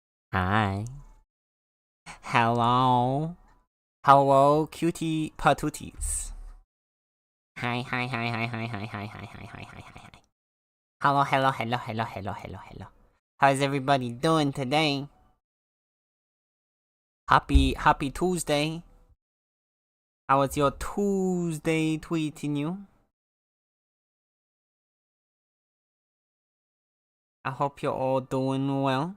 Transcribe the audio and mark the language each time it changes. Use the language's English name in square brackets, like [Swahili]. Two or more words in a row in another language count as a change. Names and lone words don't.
[English] Hi. Hello. Hello, cutie patooties. Hi, hi, hi, hi, hi, hi, hi, hi, hi, hi, hi, hi, hi. Hello, hello, hello, hello, hello, hello, hello. How's everybody doing today? Happy Tuesday. How was your Tuesday tweeting you? I hope you're all doing well.